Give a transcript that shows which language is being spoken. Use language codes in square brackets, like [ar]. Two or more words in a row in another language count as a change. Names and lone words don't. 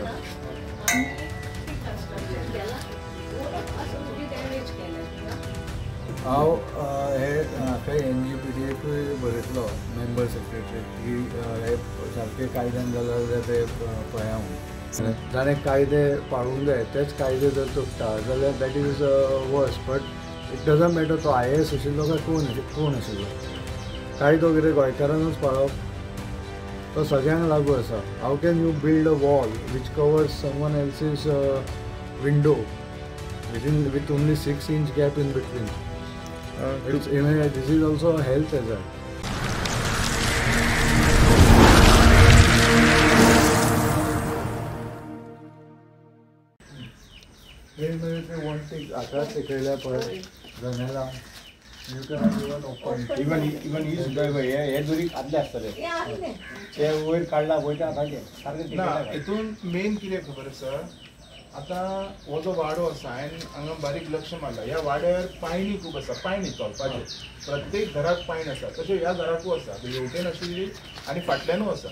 [kok] हांव हे NGPDAकूय बरयतलो [en] member secretary [kok] की हे सारके कायद्यान जाल्यार ते पळया म्हणून जाणें कायदे पाळूंक जाय तेच कायदे जर तुटता जाल्यार [en] that is worse. but it doesn't matter [kok] तो IAS आशिल्लो काय कोण आशिल्लो, कायदो कितें गोंयकारांनूच पाळप तो सगळ्यांक लागू आसा. [en] how can you build a wall which covers someone else's window with only 6-inch gap in between? This is also a health hazard. One thing, [kok] आताच शिकयल्या पळय जनेला [en] you cannot even open. Even he is [kok] हे दुरी आदले आसतले ते वयर काडला पळय आतांचे सारके ना हितून मेन कितें खबर आसा, आतां हो जो वाडो आसा हांवें हांगा बारीक लक्ष मारला, ह्या वाड्यार पायणी खूब आसा, पायणी चलपाचें प्रत्येक घराक पायण आसा, तशें ह्या घराकूय आसा, हेवटेन आशिल्ली आनी फाटल्यानूय आसा.